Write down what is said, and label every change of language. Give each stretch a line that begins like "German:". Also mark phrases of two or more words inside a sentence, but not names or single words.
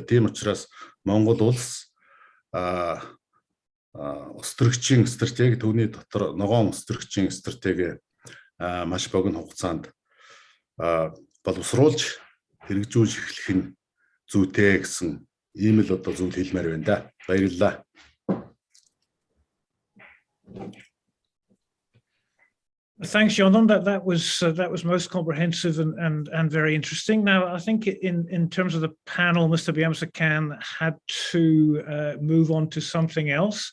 Mongolian: Тийм учраас Монгол улс ус төрөгчийн стратеги түүний дотор ногоон ус төрөгчийн стратеги маш богино хугацаанд боловсруулж хэрэгжүүлж эхлэх нь зүйтэй гэсэн ийм л одоо зүйл хэлмээр байна да. Баярлалаа.
English: Thanks, Jonathan. That was most comprehensive and very interesting. Now, I think in terms of the panel, Mr. Byamsakan had to move on to something else.